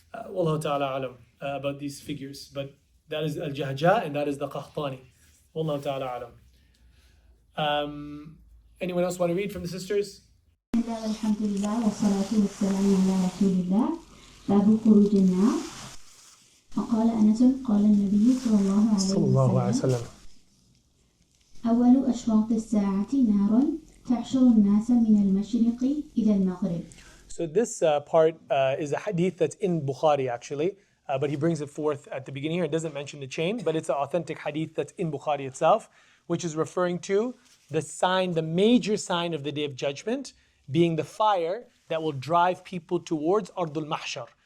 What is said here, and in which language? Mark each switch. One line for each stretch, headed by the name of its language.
English: Wallahu ta'ala alam about these figures. But that is Al-Jahja and that is the Qahtani. Wallahu ta'ala alam. Anyone else want to read from the sisters?
Arabic: الحمد لله والصلاة والسلام على رسول الله باب خروج النار وقال أنس قال النبي صلى الله عليه وسلم أول أشراط الساعة نار تحشر الناس من المشرق إلى المغرب.
English: So this part is a hadith that's in Bukhari actually, but he brings it forth at the beginning here. It doesn't mention the chain, but it's an authentic hadith that's in Bukhari itself, which is referring to the sign, the major sign of the Day of Judgment, being the fire that will drive people towards Ardul Mahshar.